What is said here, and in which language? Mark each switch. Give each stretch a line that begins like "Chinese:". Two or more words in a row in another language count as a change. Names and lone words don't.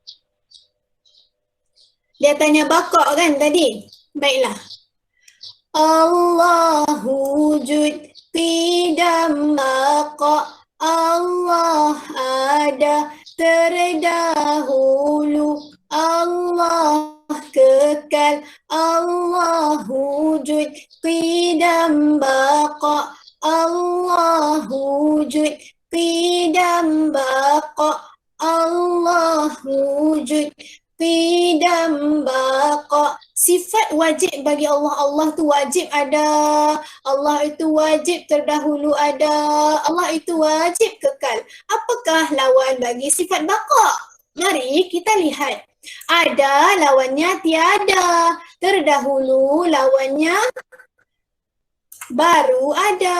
Malay: Dia tanya baqa kan tadi? Baiklah. Allahu wujud qidam baqa. Allah ada terdahulu. Allah kekal. Allah wujud qidam baqa. Allah wujud qidam baqa. Allah wujud qidam baqa. Sifat wajib bagi Allah. Allah tu wajib ada. Allah itu wajib terdahulu ada. Allah itu wajib kekal. Apakah lawan bagi sifat baqa? Mari kita lihat. Ada lawannya tiada. Terdahulu lawannya baru ada.